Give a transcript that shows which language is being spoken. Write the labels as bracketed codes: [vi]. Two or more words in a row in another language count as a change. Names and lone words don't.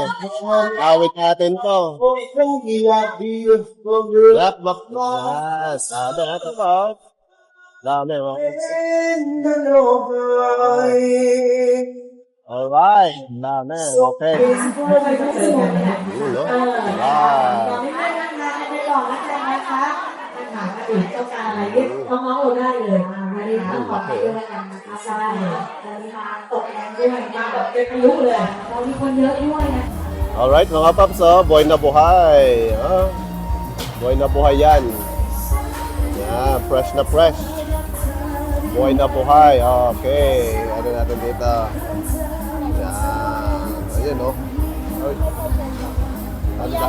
[tl] Awit natin to. Black. Yes. Dami natin po. Dami, Alright. Dami. Okay. Ulo. Alright. [th] น้องๆโอได้เลยวันนี้ต้องขอบคุณด้วยกันนะคะใช่วันนี้มาตกแรงด้วยมาแบบเป็นพายุเลยเรามีคนเยอะด้วยนะ [tl] Alright mga paps, buhay na buhay. Buhay na buhay yan. Yan, fresh na fresh. Buhay na buhay. Okay, ano natin dito? Yan. Ayun, oh. Ano na?